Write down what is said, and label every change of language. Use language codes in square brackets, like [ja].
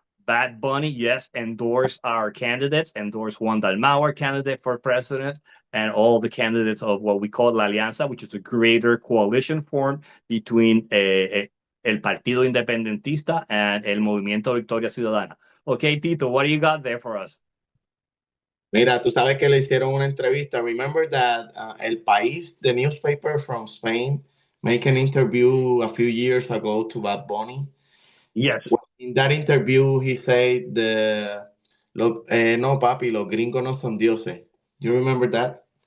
[en] Bad Bunny, yes, endorsed our candidates, endorsed Juan Dalmau, our candidate for president, and all the candidates of what we call La Alianza, which is a greater coalition formed between el Partido Independentista and el Movimiento Victoria Ciudadana. Okay, Tito, what do you got there for us? [es] Mira, tú sabes que le hicieron una entrevista. [en] Remember that El País, the newspaper from Spain, made an interview a few years ago to Bad Bunny. Yes. In that interview, he said, [es] no, papi, los gringos no son dioses. [en] Do you remember that?